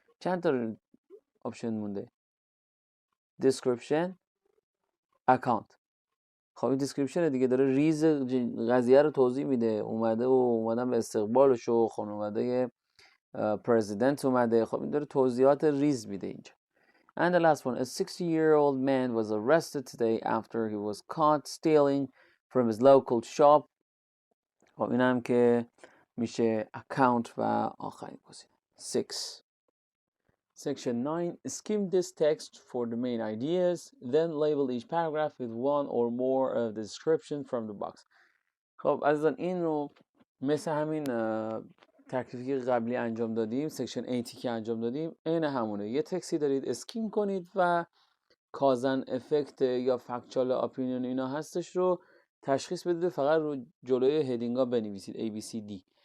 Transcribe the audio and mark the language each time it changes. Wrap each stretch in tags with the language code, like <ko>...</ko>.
<fa>چند تا آپشن مونده؟ description، account. خب این دیسکریپشن دیگه، داره ریز قضیه رو توضیح میده. اومدن به استقبالش و خانواده پرزیدنت اومده. خب این داره توضیحات ریز میده اینجا.</fa> <en>And the last one, a 60-year-old man was arrested today after he was caught stealing from his local shop.</en> <fa>خب این هم که میشه account و آخرین گزینه 6.</fa> <en>Section 9. Skim this text for the main ideas, then label each paragraph with one or more of the description from the box.</en> <fa>خب عزیزان این رو مثل همین تکلیفی که قبلی انجام دادیم، سکشن 8 که انجام دادیم، عین همونه. یه تکستی دارید اسکیم کنید و کازن افکت یا فکچوال اپینیون اینا هستش رو تشخیص بدید، فقط رو جلوی هدینگا بنویسید A, B, C, D.</fa>